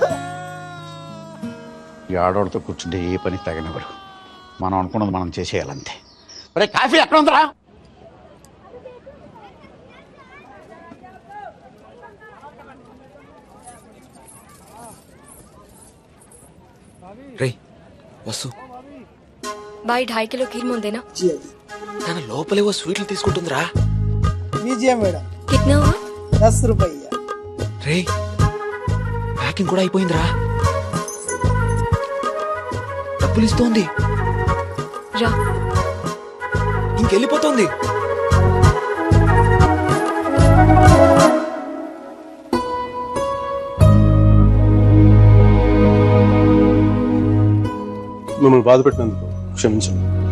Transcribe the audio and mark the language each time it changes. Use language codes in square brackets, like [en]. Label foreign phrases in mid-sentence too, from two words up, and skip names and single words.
[te] ఈ ఆడవాళ్ళతో కూర్చుంటే ఏ పని తగనివ్వరు. మనం అనుకున్నది మనం చేసేయాలంతే. మరి కాఫీ ఎక్కడ ఉందిరా? రే వసు [hi] भाई 2.5 किलो खीर मोल देना। [te] తన లోపలే ఓ స్వీట్లు తీసుకుంటుందిరా. [hi] लीजिए मैडम। कितना हुआ? 10 रुपया। [te] రే ప్యాకింగ్ కూడా అయిపోయిందిరా. డబ్బులు ఇస్తోంది. రా ఇంకెళ్ళిపోతుంది. మిమ్మల్ని బాధ పెట్టినందుకు క్షమించండి.